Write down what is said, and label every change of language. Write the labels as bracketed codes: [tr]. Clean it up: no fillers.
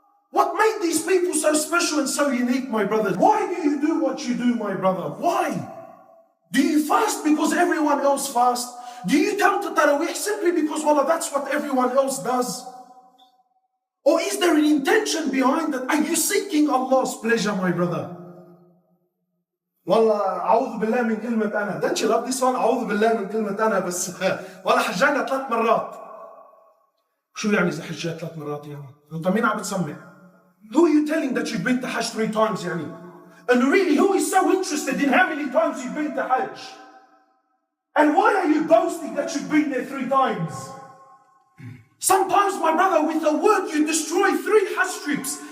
[en] What made these people so special and so unique, my brothers? Why do you do what you do, my brother? Why? Do you fast because everyone else fasts? Do you come to Taraweeh simply because, well, that's what everyone else does? Or is there an intention behind it? Are you seeking Allah's pleasure, my brother? [ar] والله أعوذ بالله من كلمة أنا. [en] Don't you love this one? [ar] أعوذ بالله من كلمة أنا بس والله حجانا 3 مرات. شو يعني إذا حجيت 3 مرات يعني؟ أنت مين عم بتسمع؟ [en] Who are you telling that you've been to Hajj 3 times يعني? And really, who is so interested in how many times you've been to Hajj? And why are you boasting that you've been there 3 times? Sometimes, my brother, with a word you destroy 3 Hajj trips.